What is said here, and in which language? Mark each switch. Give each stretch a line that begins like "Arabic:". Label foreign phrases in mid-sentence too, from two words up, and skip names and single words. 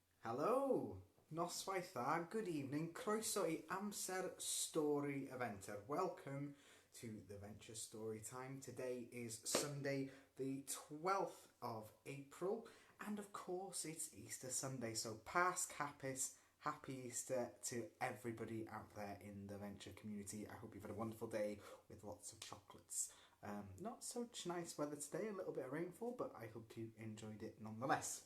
Welsh: Helo, noswaith dda,
English: good evening,
Welsh: croeso I amser stori y fenter.
English: Welcome to the Venture Story Time. Today is Sunday the 12th of April and of course it's Easter Sunday, so
Welsh: Pasc Hapus,
English: happy Easter to everybody out there in the Venture community. I hope you've had a wonderful day with lots of chocolates. Not such nice weather today, a little bit of rainfall, but I hope you enjoyed it nonetheless.